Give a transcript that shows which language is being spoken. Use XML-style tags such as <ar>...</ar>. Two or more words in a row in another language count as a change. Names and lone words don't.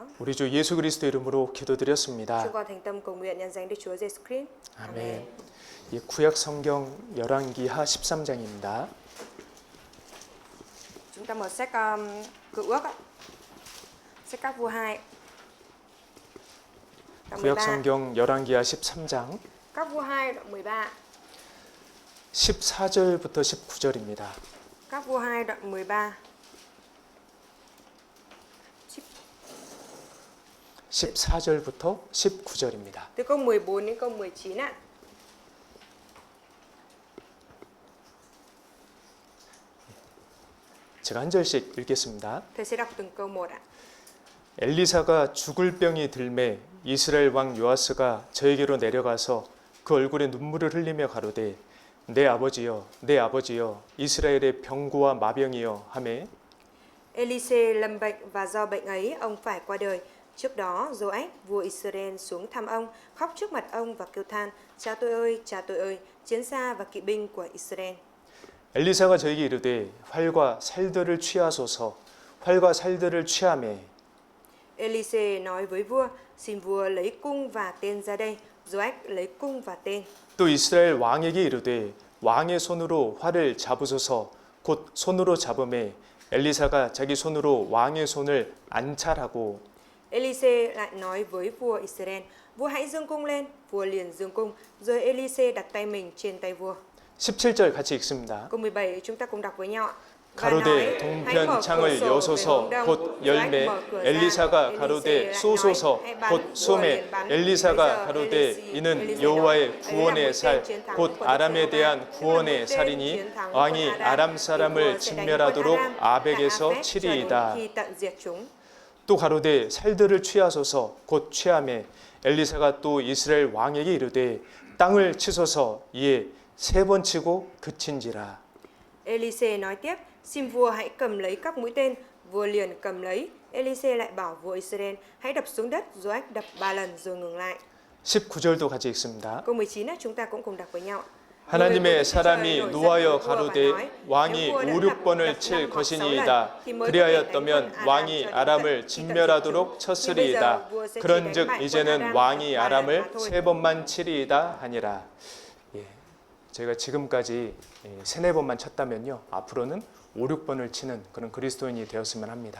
<ko>우리 주 예수 그리스도 이름으로 기도드렸습니다.</ko> <vi>Chúng con thành tâm cầu nguyện nhân danh Đức Chúa Giêsu Christ.</vi> <ko>아멘. 이 구약 성경 열왕기하 13장입니다.</ko> <vi>Chúng ta mở sách Cựu Ước ạ. Sách Các Vua 2. Đoạn</vi> <ko>구약 13. 성경 열왕기하 13장</ko> <vi>Các Vua 2 đoạn 13.</vi> <ko>14절부터 19절입니다.</ko> <vi>Các Vua 2 đoạn 13.</vi> <ko>14절부터 19절입니다.</ko> <vi>Từ câu 14 đến câu 19 ạ.</vi> <ko>제가 한 절씩 읽겠습니다.</ko> <vi>Thầy sẽ đọc từng câu một ạ.</vi> <ko>엘리사가 죽을 병이 들매 이스라엘 왕 요아스가 저에게로 내려가서 그 얼굴에 눈물을 흘리며 가로되 내 아버지여 이스라엘의 병고와 마병이여 하매</ko> <vi>Elise lâm bệnh và do bệnh ấy ông phải qua đời. Trước đó Joach vua Israel xuống thăm ông, khóc trước mặt ông và kêu than: cha tôi ơi, chiến xa và kỵ binh của Israel.</vi> <ko>엘리사가 저에게 이르되 활과 살들을 취하소서 활과 살들을 취하매</ko> <vi>Elise nói với vua: xin vua lấy cung và tên ra đây. Joach lấy cung và tên.</vi> <ko>또 이스라엘 왕에게 이르되 왕의 손으로 활을 잡으소서 곧 손으로 잡음에 엘리사가 자기 손으로 왕의 손을 안찰하고</ko> <vi>Elise lại nói với vua Israel, vua hãy dương cung lên, vua liền dương cung, rồi Elise đặt tay mình trên tay vua.</vi> <ko>17절 같이 읽습니다.</ko> <vi>Câu 17 chúng ta cùng đọc với nhau ạ. Và</vi> <ko>가로되</ko> <vi>nói, hãy</vi> <ko>동편</ko> <vi>mở</vi> <ko>창을</ko> <vi>cửa sổ về</vi> <ko>여소서</ko> <vi>hướng đông,</vi> <ko>곧</ko> <vi>rồi anh</vi> <ko>열매</ko> <vi>mở cửa ra.</vi> <ko>엘리사가</ko> <vi>Elise</vi> <ko>가로되</ko> <vi>lại nói,</vi> <ko>쏘소서</ko> <vi>hãy bắn,</vi> <ko>곧</ko> <vi>vua</vi> <ko>소매</ko> <vi>liền bắn. Bây</vi> <ko>엘리사가</ko> <vi>giờ</vi> <ko>가로되</ko> <vi>Elise</vi> <ko>이는</ko> <vi>nói,</vi> <ko>여호와의</ko> <vi>ấy là</vi> <ko>구원의</ko> <vi>mũi tên</vi> <ko>살</ko> <vi>chiến thắng</vi> <ko>곧</ko> <vi>của Đức</vi> <ko>아람에</ko> <vi>Giê-hô-va.</vi> <ko>대한</ko> <vi>Tức là</vi> <ko>구원의</ko> <vi>mũi tên</vi> <ko>살이니</ko> <vi>chiến thắng của</vi> <ko>왕이</ko> <vi>Aram.</vi> <ko>아람</ko> <vi>Thì</vi> <ko>사람을</ko> <vi>vua sẽ đánh quân</vi> <ko>진멸하도록</ko> <vi>Aram tại</vi> <ko>아벡에서</ko> <vi>Aphek cho đến</vi> <ko>치리이다.</ko> <vi>khi tận diệt chúng.</vi> <ko>또 가로되 살들을 취하소서 곧 취하매 엘리사가 또 이스라엘 왕에게 이르되 땅을 치소서 이에 3번 치고 그친지라.</ko> <vi>Elise nói tiếp, xin vua hãy cầm lấy các mũi tên. Vua liền cầm lấy. Elise lại bảo vua Israel, hãy đập xuống đất. Joach đập 3 lần rồi ngừng lại.</vi> <ko>19절도 같이 읽습니다.</ko> <vi>Câu 19 chúng ta cũng cùng đọc với nhau.</vi> <ko>하나님의 사람이 노하여 가로되 왕이 5, 6번을 칠 것이니이다. 그리하였더면 왕이 아람을 진멸하도록 쳤으리이다. 그런즉 이제는 왕이 아람을 3번만 치리이다 하니라. 예, 저희가 지금까지 3, 4번만 쳤다면요, 앞으로는 5, 6번을 치는 그런 그리스도인이 되었으면 합니다.</ko>